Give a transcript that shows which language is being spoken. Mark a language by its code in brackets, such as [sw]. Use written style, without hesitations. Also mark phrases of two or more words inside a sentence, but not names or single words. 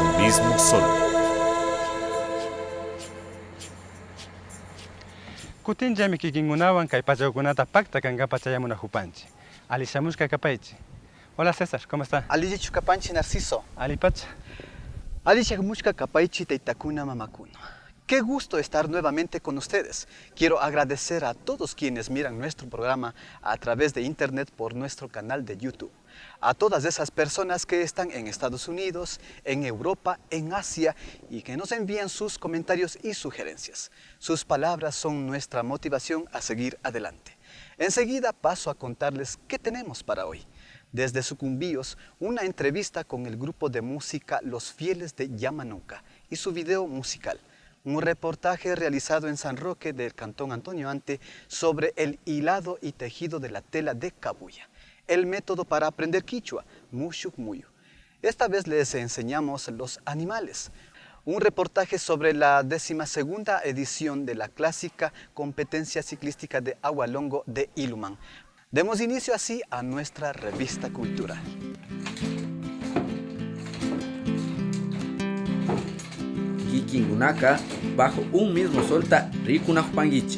[es] mismo sol. [qu] Kutinllami kikinkunawan kay pachawkunata pakta kankapa chayamunajupanchi. Ali shamushka kapaychi. [es] Hola César, ¿cómo está? [qu] Ali chukapanchi Narciso. Ali pacha. Ali shamushka kapaychi teitakuna mamakuna. [es] Qué gusto estar nuevamente con ustedes. Quiero agradecer a todos quienes miran nuestro programa a través de internet por nuestro canal de YouTube. A todas esas personas que están en Estados Unidos, en Europa, en Asia y que nos envían sus comentarios y sugerencias. Sus palabras son nuestra motivación a seguir adelante. Enseguida paso a contarles qué tenemos para hoy. Desde Sucumbíos, una entrevista con el grupo de música Los Fieles de Yamanunca y su video musical. Un reportaje realizado en San Roque del Cantón Antonio Ante sobre el hilado y tejido de la tela de cabuya. El método para aprender quichua, [qu] mushuk muyu. [es] Esta vez les enseñamos los animales. Un reportaje sobre la 12ª edición de la clásica competencia ciclística de Agualongo de Ilumán. Demos inicio así a nuestra revista cultural. [qu] Kikingunaka, [es] bajo un mismo [qu] solta Rikunajpangichi.